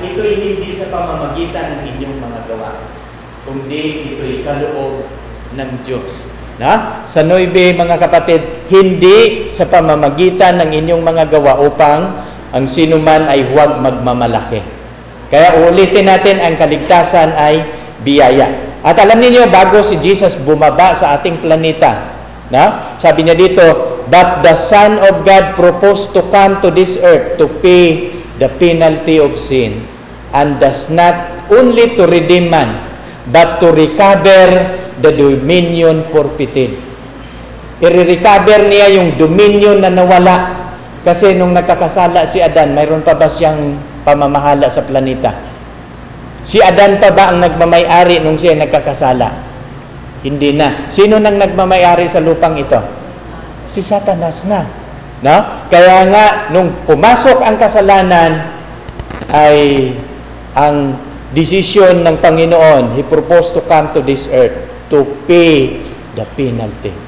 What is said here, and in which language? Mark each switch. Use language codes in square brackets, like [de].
[tl] Ito'y hindi sa pamamagitan ng inyong mga gawa, kundi ito'y kaloob ng Diyos. Na? Sa 9, mga kapatid, hindi sa pamamagitan ng inyong mga gawa upang ang sinuman ay huwag magmamalaki. Kaya ulitin natin, ang kaligtasan ay biyaya. At alam niyo, bago si Jesus bumaba sa ating planeta, na? [en] Sabi niya dito, but the Son of God proposed to come to this earth to pay the penalty of sin, and does not only to redeem man, but to recover the dominion forfeited. [tl] I-recover niya yung dominion na nawala. Kasi nung nagkakasala si Adan, mayroon pa ba siyang pamamahala sa planeta? Si Adan pa ba ang nagmamay-ari nung siya nagkakasala? Hindi na. Sino nang nagmamay-ari sa lupang ito? Si Satanas na. No? Kaya nga, nung pumasok ang kasalanan, ay ang decision ng Panginoon, [en] He proposed to come to this earth to pay the penalty.